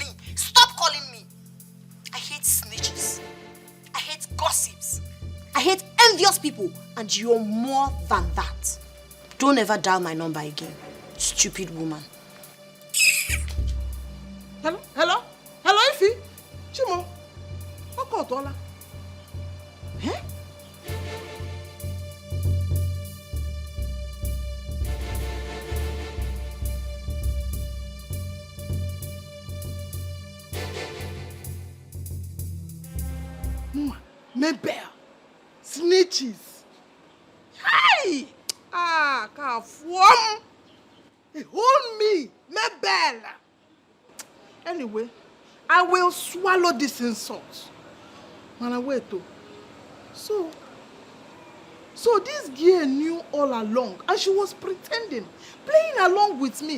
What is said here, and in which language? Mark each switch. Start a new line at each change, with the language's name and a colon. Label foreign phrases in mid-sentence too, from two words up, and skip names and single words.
English: Stop calling me. I hate snitches. I hate gossips. I hate envious people, and you're more than that. Don't ever dial my number again, stupid woman. Hello? Hello? Hello, Ify? Chimo? Okotola? Eh? Mabel, snitches. Hey! Can't form. Hold me, Mabel. Anyway, I will swallow this insult. Man, wait though. So this girl knew all along, and she was pretending, playing along with me.